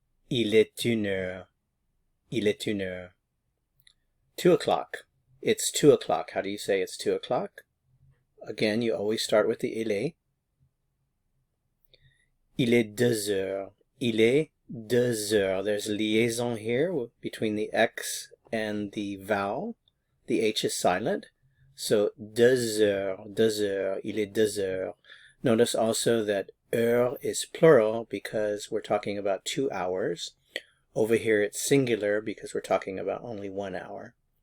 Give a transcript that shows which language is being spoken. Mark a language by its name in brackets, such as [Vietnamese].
[French] Il est une heure. Il est une heure. [English] 2 o'clock. It's 2 o'clock. How do you say it's 2 o'clock? Again, you always start with the il est. [French] Il est 2 heures. Il est 2 heures. [English] There's liaison here between the X and the vowel. The H is silent. [French] So 2 heures, 2 heures, il est 2 heures. [English] Notice also that heure is plural because we're talking about 2 hours. Over here it's singular because we're talking about only 1 hour.